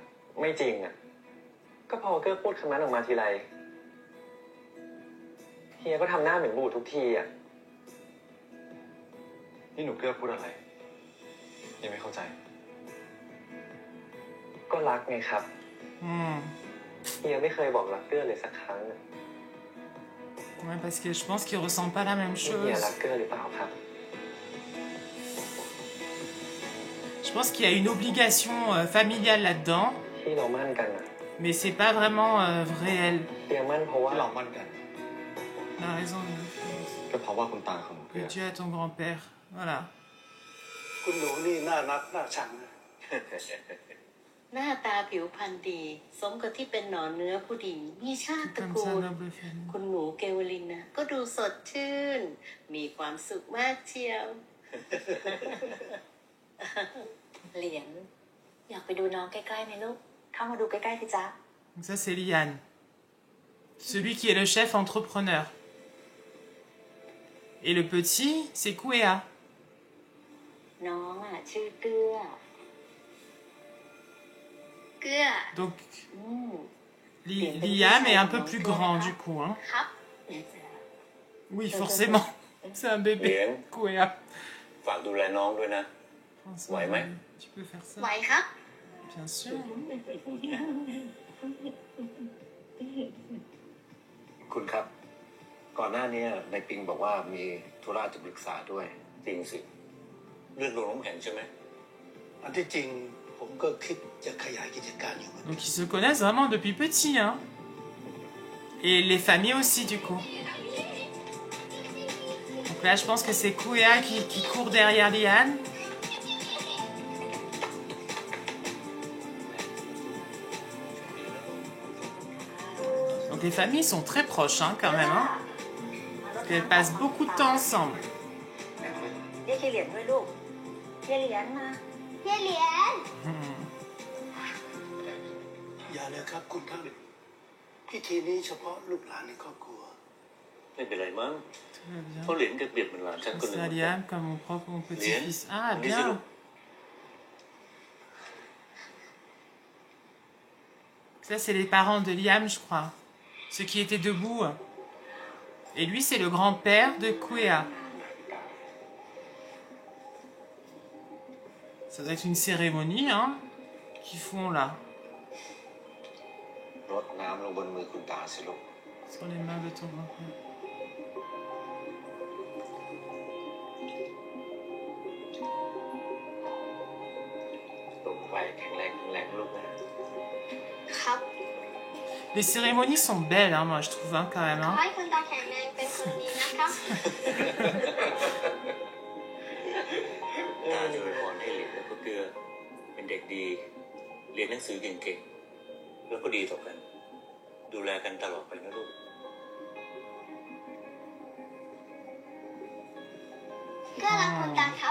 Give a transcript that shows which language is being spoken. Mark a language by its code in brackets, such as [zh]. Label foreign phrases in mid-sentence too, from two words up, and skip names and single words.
[th] ไม่จริงอ่ะ ก็พอเกื้อพูดคำนั้นออกมาทีไร เฮียก็ทำหน้าเหมือนบูดทุกทีอ่ะ นี่หนูเกื้อพูดอะไรเฮียไม่เข้าใจ ก็รักไงครับ Hmm. เฮียไม่เคยบอกรักเกื้อเลยสักครั้งอะ [fr] Ouais, parce que je pense qu'ils ressentent pas la même [th] เฮีย [fr] chose. [th] รักเกื้อหรือเปล่าครับ [fr] Je pense qu'il y a une obligation familiale là-dedans, [th] ที่เรามั่นกันอ่ะ [fr] mais c'est pas vraiment réel. [th] เฮียมั่นเพราะว่า ที่เรามั่นกัน [fr] La raison [th] ก็เพราะว่าคุณตาของหนูเกื้ [fr] que [th] อ [fr] tu as ton grand-père. Voilà. [th] คุณหนูนี่น่ารักน่าชังนะ หน้าตาผิวพรรณดี สมกับที่เป็นหนอนเนื้อผู้ดี มีชาติตระ [fr] Comme [th] กู [fr] ça, [th] ล [fr] noble famille. [th] คุณหนูเกวลินนะก็ดูสดชื่น มีความสุขมากเชียว เหรียญอยากไปดูน้องใกล้ๆไหมลูก เข้ามาดูใกล้ๆสิจ๊ะ [fr] Donc ça, c'est Liane. Celui qui est le chef entrepreneur. Et le petit, c'est Kouéa. [th] น้องอ่ะชื่อเกื้อ เกื้อ [fr] Donc, อืม Liam est un peu plus grand, du coup. Hein. [th] ครับ [fr] Oui, forcément. C'est un bébé. Liam. Kouéa. [th] ฝากดูแลน้องด้วยนะ [fr] François, Ouais, mais- tu peux faire ça. [th] ไหวครับ [fr] Bien sûr. [th] คุณครับ ก่อนหน้านี้นายปิงบอกว่ามีธุระจะปรึกษาด้วย จริงสิ เรื่องโรงน้ำแข็งใช่ไหม อันที่จริงผมก็คิดจะขยายกิจการอยู่เหมือนกัน [fr] Donc ils se connaissent vraiment depuis petit. Hein. Et les familles aussi, du coup. Donc là, je pense que c'est Kouéa qui court derrière Liane. Donc les familles sont très proches, hein, quand même. Hein, parce qu'elles passent beaucoup de temps ensemble. [th] เรียกเหรียญด้วยลูกเรียกเหรียญมา เฮียเหรียญ อย่าเลยครับคุณท่านพิธีนี้เฉพาะลูกหลานในครอบครัว ไม่เป็นไรมั้ง [fr] Tout va bien. [th] เพราะเหรียญก็เปรียบเหมือนหลานฉันคนห [fr] C'est [th] นึ่ง [fr] à Liam comme mon petit-fils. Ah, bien. Ça, c'est les parents de Liam, je crois. Ceux qui étaient debout. Et lui, c'est le grand-père de Kuea. Ça doit être une cérémonie, hein, qu'ils font là. [th] รดน้ำลงบนมือคุณตาสิลูก [fr] Sur les mains de ton grand-père. [th] ตกไปแข็งแรงลูกนะ ครับ [fr] Les cérémonies sont belles, hein, moi, je trouve, hein, quand même. [th] ขอ [fr] Hein. [th] ให้คุณตาแข็งแรงเป็นคนดีนะครับ ตาจะอวยพรให้เหรียญแล้วก็เกลือเป็นเด็กดี เรียนหนังสือเก่งๆ แล้วก็ดีต่อกัน ดูแลกันตลอดไปนะลูก เกื้อรักคุณตาครับ